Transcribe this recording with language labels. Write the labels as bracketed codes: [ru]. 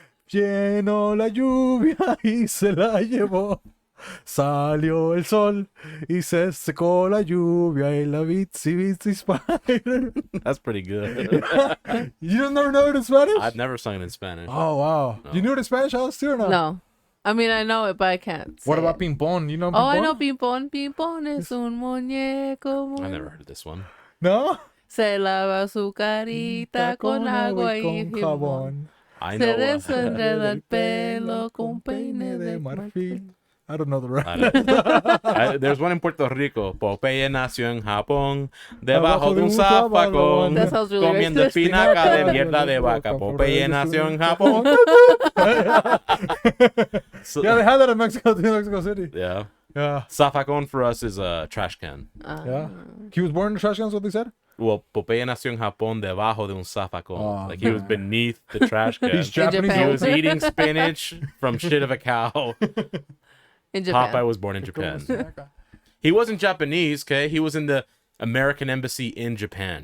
[es] Llenó la lluvia y se la llevó. Salió el sol y se secó la lluvia y la Bitsy Bitsy Spider. [en] That's pretty good. You don't never know it in Spanish? I've never sung it in Spanish. Oh wow! No. You knew it in Spanish, Alice, too, or no? No. I mean, I know it, but I can't. What say about it. Pimpón? You know Pimpón? Oh, I know Pimpón. [es] Pimpón es un muñeco. [en] I've never heard this one. No. [es] Se lava su carita con agua y jabón. [en] I [es] Se [en] know. [es] desenreda el pelo con peine de marfil. [en] I don't know the rest. There's one in Puerto Rico. [es] Popeye nació en Japón, debajo de un zafacón, [en] That sounds really [es] comiendo [en] racist. [es] espinaca de mierda de vaca. Popeye nació en Japón. [en] So- Yeah, they had that in Mexico, too, Mexico City. yeah. Yeah. Zafacón for us is a trash can. Yeah. He was born in the trash can, is what they said? [es] Well, Popeye nació en Japón debajo de un zafacón. [en] Oh, Like he was beneath the trash can. He's Japanese. Japan. He was eating spinach from shit of a cow. In Japan. Popeye was born in Japan. He wasn't Japanese, okay? He was in the American embassy in Japan.